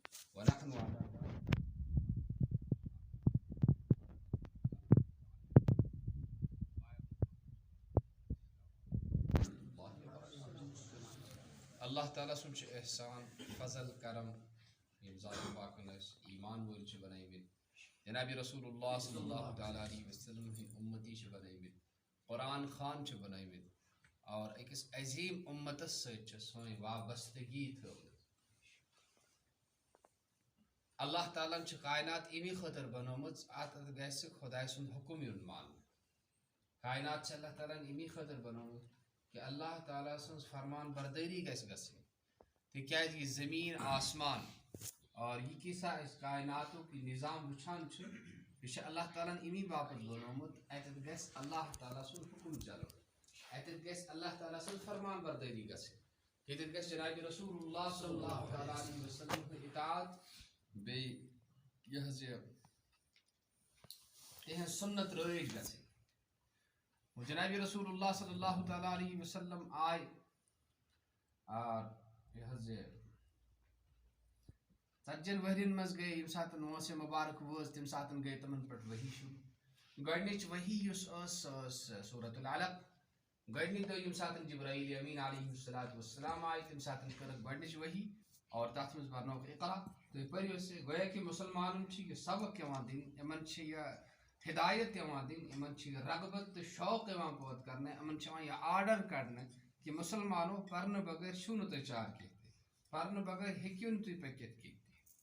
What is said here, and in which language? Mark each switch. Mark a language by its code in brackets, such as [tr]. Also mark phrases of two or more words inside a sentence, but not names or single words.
[ar] ونحن على [ks] اللہ تعالیٰ سُنٛد چھُ احسان فضل کرم یِم ذات پاکن اَسہِ ایمان وٲلۍ چھِ بنٲومٕتۍ جناب رسول اللہ [ar] صلی اللہ تعالیٰ علیہ وسلم [ks] ہٕنٛدۍ اُمتی چھِ بنٲومٕتۍ قرآن خان چھِ بنٲومٕتۍ اور أکِس عظیٖم اُمتس سۭتۍ چھِ سٲنۍ وابستگی تھٲومٕژ اللہ تعالیٰ ہن چھِ کائنات امی خٲطرٕ بنٲومٕژ اتھ گژھِ خۄداے سُنٛد حُکم یُن ماننہٕ کائنات چھِ اللہ تعالیٰ ہن امی خٲطرٕ بنٲومٕژ کہ اللہ تعالیٰ سٕنٛز فرمان بردٲری گژھِ گژھٕنۍ تِکیازِ یہِ زٔمیٖن آسمان اور یہِ کیٖژاہ أسۍ کائناتُک یہِ نظام وٕچھان چھِ یہِ چھِ اللہ تعالیٰ ہن امی باپتھ بنومُت اَتٮ۪تھ گژھِ اللہ تعالیٰ سُنٛد حُکم چلُن اَتٮ۪تھ گژھِ اللہ تعالیٰ سٕنٛز فرمان بردٲری گژھٕنۍ ییٚتٮ۪تھ گژھِ جناب رسول اللہ [ar] صلی اللہ تعالیٰ علیہ وسلم [ks] ہٕنٛز اطاعت بیٚیہِ یہِ حظ یہِ تِہنٛز سُنت رٲیِج گژھٕنۍ جناب رسول اللہ [ar] صلی اللہ تعالیٰ علیہ وسلم [ks] آے یہ حظ یہِ 40 ؤرین منٛز گٔے ییٚمہِ ساتہٕ موسم مُبارک وٲژ تمہِ ساتہٕ گٔے تِمن پٮ۪ٹھ ؤحی شروٗع گۄڈنِچ ؤحی یُس ٲس سۄ ٲس سورۃ العلق گۄڈنِکۍ دۄہ ییٚمہِ ساتہٕ جبرائیل امین [ar] علیہ الصلاۃ والسلام [ks] آے تمہِ ساتہٕ کٔرٕکھ گۄڈنِچ ؤحی اور تتھ منٛز پرنووُکھ اقرا تُہۍ پٔرِو سا گویا کہِ مُسلمانن چھِ یہِ سبق یِوان دِنہٕ یِمن چھِ یہِ ہدایت یِوان دِنہٕ یِمن چھِ یہِ رغبت تہٕ شوق یِوان پٲدٕ کرنہٕ یِمن چھِ یِوان یہِ آرڈر کڑنہٕ کہِ مُسلمانو پرنہٕ بغٲر چھُو نہٕ تۄہہِ چار کینٛہہ تہِ پرنہٕ بغٲر ہیٚکِو نہٕ تُہۍ پٔکِتھ کینٛہہ تہِ